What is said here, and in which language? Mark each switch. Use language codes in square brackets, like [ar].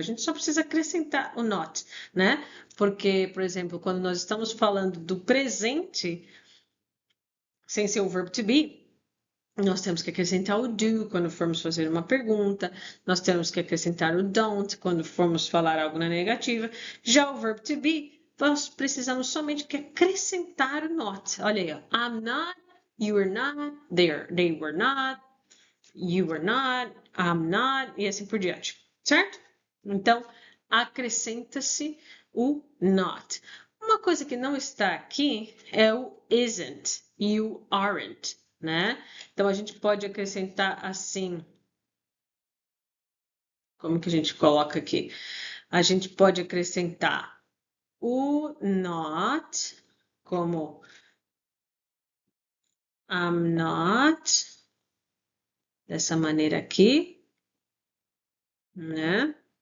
[pt] A gente só precisa acrescentar o not, né? Porque, por exemplo, quando nós estamos falando do presente, sem ser o verbo to be, Nós temos que acrescentar o do quando formos fazer uma pergunta. Nós temos que acrescentar o don't quando formos falar algo na negativa. Já o verbo to be, nós precisamos somente que acrescentar o not. Olha aí, ó. [en] I'm not, you were not, they were not, you were not, I'm not, [pt] e assim por diante. Certo? Então, acrescenta-se o not. Uma coisa que não está aqui é o isn't e o aren't, né? Então, a gente pode acrescentar assim. Como que a gente coloca aqui? A gente pode acrescentar o not como [en] I'm not, [pt] dessa maneira aqui, né?